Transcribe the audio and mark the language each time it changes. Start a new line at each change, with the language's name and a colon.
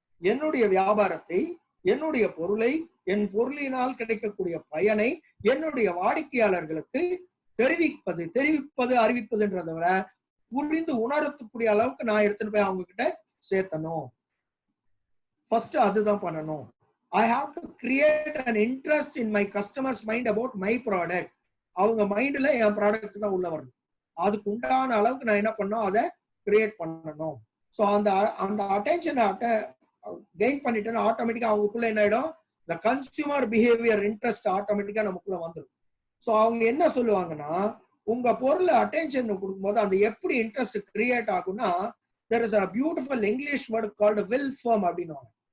Tamil: என்னுடைய வியாபாரத்தை, என்னுடைய பொருளை, என் பொருளினால் கிடைக்கக்கூடிய பயனை என்னுடைய வாடிக்கையாளர்களுக்கு தெரிவிப்பது அறிவிப்பதுன்றத விட புரிந்து உணரக்கூடிய அளவுக்கு நான் எடுத்துட்டு போய் அவங்க கிட்ட சேர்த்தணும். ஃபர்ஸ்ட் அதுதான் பண்ணணும்.
English: I have to create an interest in my customers' mind about my product.
Tamil: அவங்க மைண்ட்ல என் ப்ராடக்ட் தான் உள்ள வரணும். அதுக்கு உண்டான அளவுக்கு நான் என்ன பண்ணணும், அதை கிரியேட் பண்ணணும். ஸோ அந்த அந்த அட்டென்ஷனை கெயின் பண்ணிட்டேன்னா ஆட்டோமேட்டிக்கா அவங்களுக்குள்ள என்ன ஆயிடும், இந்த கன்சியூமர் பிஹேவியர் இன்ட்ரெஸ்ட் ஆட்டோமேட்டிக்கா நமக்குள்ள வந்துடும். ஸோ அவங்க என்ன சொல்லுவாங்கன்னா, உங்க பொருள் அட்டென்ஷன் கொடுக்கும்போது அந்த எப்படி இன்ட்ரெஸ்ட் கிரியேட் ஆகும்னா,
English: there is a beautiful English word called will firm
Tamil: அப்படின்னுவாங்க.